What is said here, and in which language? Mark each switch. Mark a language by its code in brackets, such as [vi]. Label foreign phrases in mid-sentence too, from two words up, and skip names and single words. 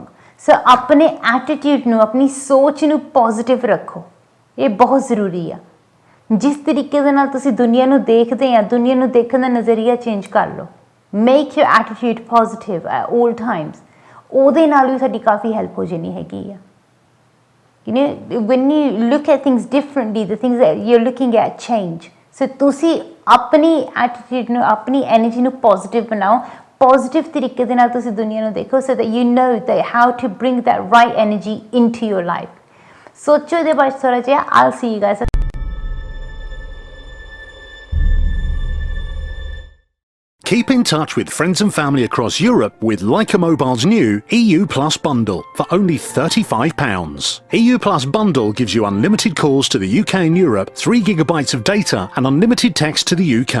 [pa] ਸੋ ਆਪਣੇ ਐਟੀਟਿਊਡ ਨੂੰ, ਆਪਣੀ ਸੋਚ ਨੂੰ ਪੋਜ਼ਿਟਿਵ ਰੱਖੋ, ਇਹ ਬਹੁਤ ਜ਼ਰੂਰੀ ਆ। ਜਿਸ ਤਰੀਕੇ ਦੇ ਨਾਲ ਤੁਸੀਂ ਦੁਨੀਆ ਨੂੰ ਦੇਖਦੇ ਆ, ਦੁਨੀਆ ਨੂੰ ਦੇਖਣ ਦਾ ਨਜ਼ਰੀਆ ਚੇਂਜ ਕਰ ਲਓ। [en] Make your attitude positive at all times. [pa] ਉਹਦੇ ਨਾਲ ਵੀ ਸਾਡੀ ਕਾਫੀ ਹੈਲਪ ਹੋ ਜਾਣੀ ਹੈਗੀ ਆ। [en] You know, when you look at things differently, the things that you're looking at change. [pa] So ਤੁਸੀਂ ਆਪਣੀ ਐਟੀਟਿਊਡ ਨੂੰ, ਆਪਣੀ ਐਨਰਜੀ ਨੂੰ ਪੋਜ਼ਿਟਿਵ ਬਣਾਓ। ਪੋਜ਼ਿਟਿਵ ਤਰੀਕੇ ਦੇ ਨਾਲ ਤੁਸੀਂ ਦੁਨੀਆ ਨੂੰ ਦੇਖੋ, [en] so that you know that how to bring that right energy into your life. [pa] ਸੋਚੋ ਇਹਦੇ ਬਾਰੇ ਥੋੜਾ ਜਿਹਾ। [en] I'll see you guys. Keep in touch with friends and family across Europe with Leica Mobile's new EU Plus bundle for only £35. EU Plus bundle gives you unlimited calls to the UK and Europe, 3 gigabytes of data and unlimited text to the UK.